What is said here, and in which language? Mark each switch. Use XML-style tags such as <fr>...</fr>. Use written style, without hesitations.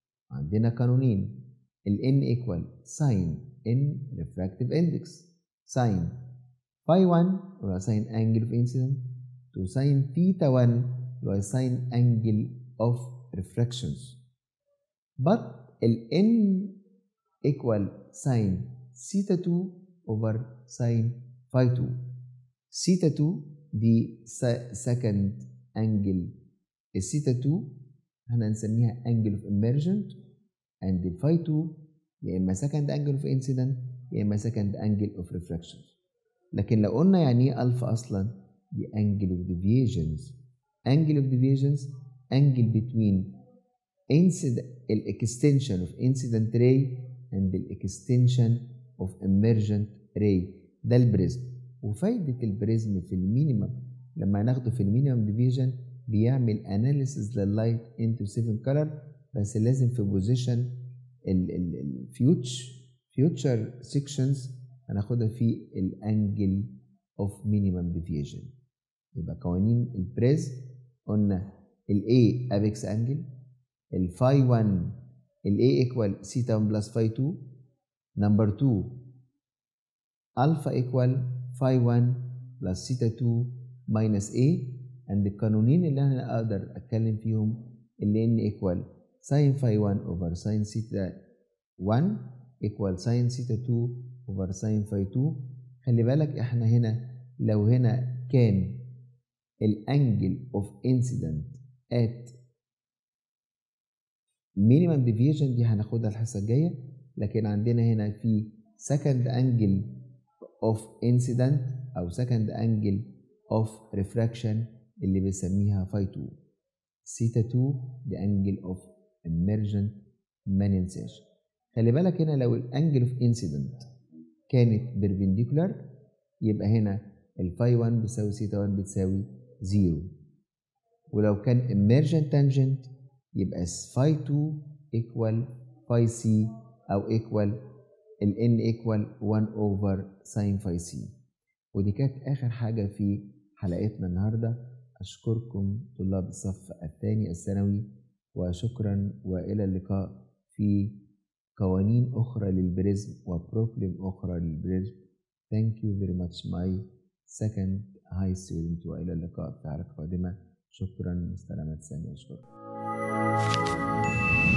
<ar>عندنا قانونين،</ar> <en>ال N equal sin N refractive index sin phi 1</en> <ar>اللي هو</ar> <en>sin angle of incident to sin theta 1 اللي هو sin angle of refractions، but ال N equal sin theta 2 over sin phi 2. theta 2</en> <ar>دي</ar> <en>second angle،</en> <ar>الثيتا 2 احنا هنسميها</ar> <en>angle of emergent، and the phi 2</en> <ar>يا اما</ar> <en>second angle of incident يا اما second angle of refractions.</en> <ar>لكن لو قلنا يعني ايه الفا اصلا، دي angle of deviations.</ar> <en>angle of deviations angle between extension of incident ray and the extension of emergent ray.</en> <ar>ده البريزم. وفايدة البريزم في المينيمم لما ناخده في المينيمم ديفيجن بيعمل اناليسيز لللايت انتو 7 كلر، بس لازم في بوزيشن الفيوتشر سيكشنز هناخدها في الانجل اوف مينيمم ديفيجن. يبقى قوانين البريزم قلنا</ar> <en>ال A apex angle، ال phi 1 ال A equal theta 1 plus phi 2، number 2 alpha equal phi 1 plus theta 2 minus A، and</en> <ar>القانونين اللي انا اقدر اتكلم فيهم اللي</ar> <en>N equal sin phi 1 over sin theta 1 equal sin theta 2 over sin phi 2.</en> <ar>خلي بالك احنا هنا لو هنا كان الانجل</ar> <en>of incident at minimum deviation</en> <ar>دي هناخدها الحصة الجاية، لكن عندنا هنا في</ar> <en>second angle of incident</en> <ar>أو</ar> <en>second angle of refraction</en> <ar>اللي بنسميها phi 2.</ar> <en>theta 2 the angle of emergent ما ننساش.</en> <ar>خلي بالك هنا لو الانجل of incident كانت</ar> <en>perpendicular</en> <ar>يبقى هنا الفاي 1 بتساوي theta 1 بتساوي 0، ولو كان</ar> <en>emergent tangent</en> <ar>يبقى phi 2</ar> <en>equal phi c</en> <ar>أو equal ال n equal 1 over sin phi c. ودي كانت آخر حاجة في حلقتنا النهاردة. أشكركم طلاب الصف الثاني الثانوي، وشكرا وإلى اللقاء في قوانين أخرى للبريزم وبروبلم أخرى للبريزم.</ar> <en>Thank you very much my second high student،</en> <ar>وإلى اللقاء في حلقة قادمة. شكرا، سلامة سامي، أشكرك.</ar>